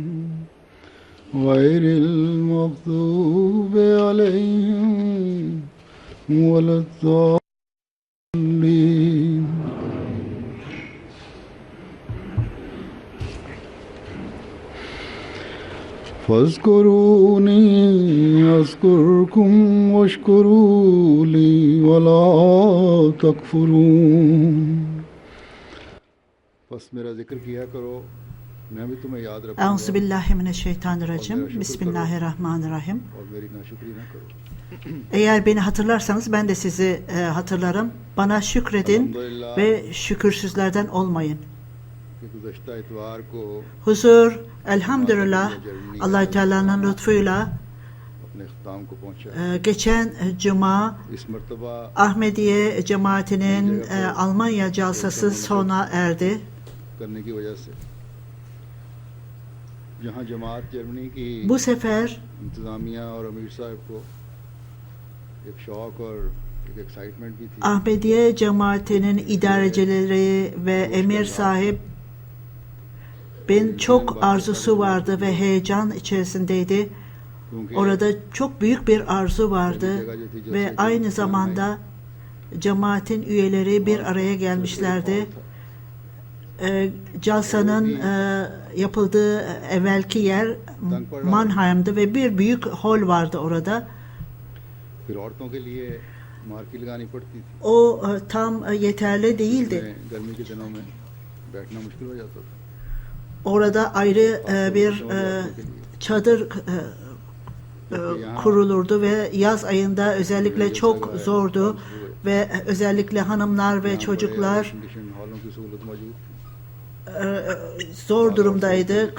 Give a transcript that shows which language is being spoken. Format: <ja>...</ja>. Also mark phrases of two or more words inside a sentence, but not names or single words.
<ar>غير المغضوب عليهم ولا الضالين فاذكروني أذكركم واشكروا لي ولا تكفرون</ar> <ur>بس میرا ذکر کیا کرو میں بھی تمہیں یاد رکھوں گا</ur> <ar>أعوذ بالله من الشيطان الرجيم. بسم الله الرحمن الرحيم.</ar> <ur>اور میری ناشکری نہ کرو.</ur> <tr>Eğer beni hatırlarsanız ben de sizi hatırlarım. Bana şükredin ve şükürsüzlerden olmayın.</tr> <ur>کہ گزشتہ اتوار کو</ur> <tr>Huzur, elhamdülillah, Allah-u Teala'nın lütfuyla</tr> <ur>اپنے اختتام کو پہنچا.</ur> <tr>geçen cuma</tr> <ur>اس مرتبہ</ur> <tr>Ahmediye cemaatinin Almanya calsası sona erdi.</tr> <ur>کرنے کی وجہ سے جہاں جماعت جرمنی کی</ur> <tr>Bu sefer</tr> <ur>انتظامیہ اور امیر صاحب کو ایک شوق اور ایک ایکسائٹمنٹ بھی تھی.</ur> <tr>Ahmediye cemaatinin idarecileri ve emir sahip çok arzusu vardı ve heyecan içerisindeydi.</tr> <ur>क्योंकि</ur> <tr>Orada çok büyük bir arzu vardı ve aynı zamanda cemaatin üyeleri bir araya gelmişlerdi. Calsanın yapıldığı evvelki yer Mannheim'dı ve bir büyük hol vardı orada.</tr> <ur>پھر عورتوں کے لیے مارکی لگانی پڑتی تھی.</ur> <tr>O tam yeterli değildi.</tr> <ur>گرمی کے دنوں میں بیٹھنا مشکل ہو جاتا تھا.</ur> <tr>Orada ayrı bir çadır kurulurdu ve yaz ayında özellikle çok zordu ve özellikle hanımlar ve çocuklar zor durumdaydı.</tr>